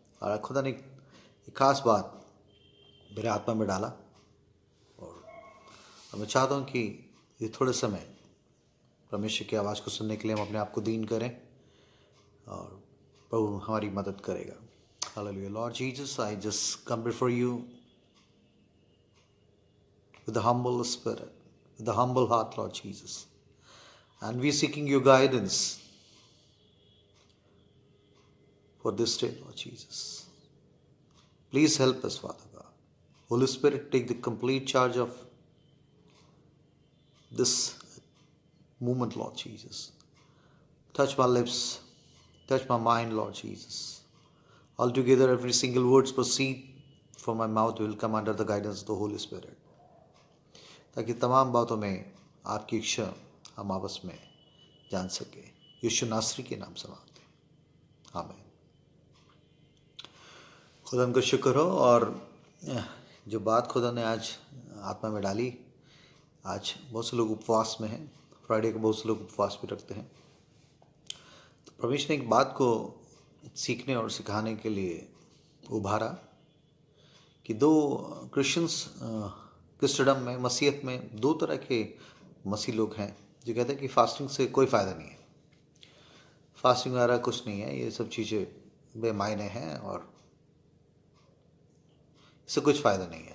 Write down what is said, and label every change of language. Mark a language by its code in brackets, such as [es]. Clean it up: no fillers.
[hi] और खुदा ने एक खास बात मेरे आत्मा में डाला और मैं चाहता हूँ कि ये थोड़े समय परमेश्वर की आवाज़ को सुनने के लिए हम अपने आप को दीन करें और प्रभु हमारी मदद करेगा। Hallelujah. [en] Lord Jesus, I just come before you with a humble spirit, with a humble heart, Lord Jesus. And we're seeking your guidance for this day, Lord Jesus. Please help us, Father God. Holy Spirit, take the complete charge of this moment, Lord Jesus. Touch my lips, touch my mind, Lord Jesus. Altogether, every single word proceed from my mouth will come under the guidance of the Holy Spirit, [hi] ताकि तमाम बातों में आपकी इच्छा हम आपस में जान सके। यीशु नासरी के नाम से मांगते हैं, आमीन। खुदा का शुक्र हो। और जो बात खुदा ने आज आत्मा में डाली, आज बहुत से लोग उपवास में हैं। फ्राइडे को बहुत से लोग उपवास भी रखते हैं। तो परमेश्वर ने एक बात को सीखने और सिखाने के लिए उभारा कि दो क्रिश्चियंस क्रिस्टडम में, मसीहत में दो तरह के मसीह लोग हैं जो कहते हैं कि फास्टिंग से कोई फ़ायदा नहीं है, फास्टिंग वगैरह कुछ नहीं है, ये सब चीज़ें बेमायने हैं और इससे कुछ फ़ायदा नहीं है।